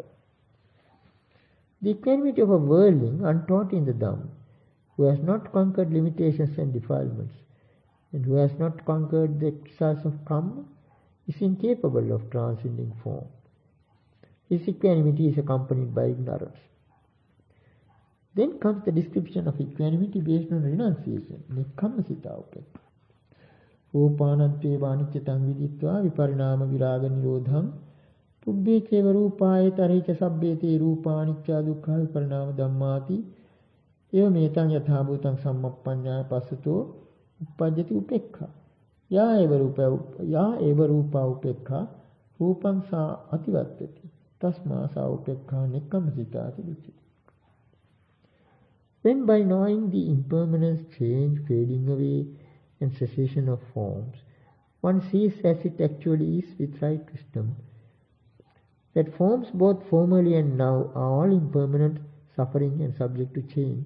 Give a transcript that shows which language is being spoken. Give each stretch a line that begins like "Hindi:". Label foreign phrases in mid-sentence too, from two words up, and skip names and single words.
English: The equanimity of a worldling untaught in the Dhamma, who has not conquered limitations and defilements, and who has not conquered the results of karma, is incapable of transcending form. His equanimity is accompanied by ignorance. Then comes the description of equanimity based on renunciation,
Pali: Nikkammasita upekha. Upananteva aniccatam viditva viparinama viraga nirodham pubbhe keva rupāye tarhica sabbete rupa anicca dukkha viparinama dhammāti eva metam yatha bhutang sammappanyāya passato uppajjati upekha ya eva rupa upekha rupam sa ativattati tasmā sa upekha nikkammasitati uchati.
English: When by knowing the impermanence, change, fading away and cessation of forms, one sees as it actually is with right wisdom, that forms both formerly and now are all impermanent, suffering and subject to change.